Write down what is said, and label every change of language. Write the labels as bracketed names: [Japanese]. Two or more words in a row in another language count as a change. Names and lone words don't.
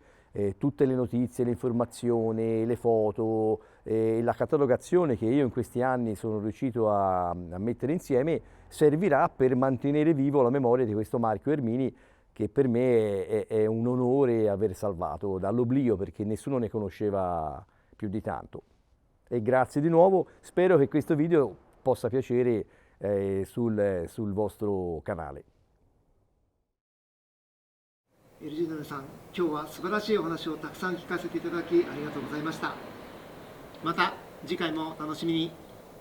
[Italian] Tutte le notizie, le informazioni, le foto, la catalogazione che io in questi anni sono riuscito a mettere insieme servirà per mantenere vivo la memoria di questo marchio Ermini, che per me è un onore aver salvato dall'oblio, perché nessuno ne conosceva più di tanto. E grazie di nuovo, spero che questo video possa piacere sul vostro canale. [Japanese] エルジーナルさん、今日は素晴らしいお話をたくさん聞かせていただきありがとうございました。また次回もお楽しみに。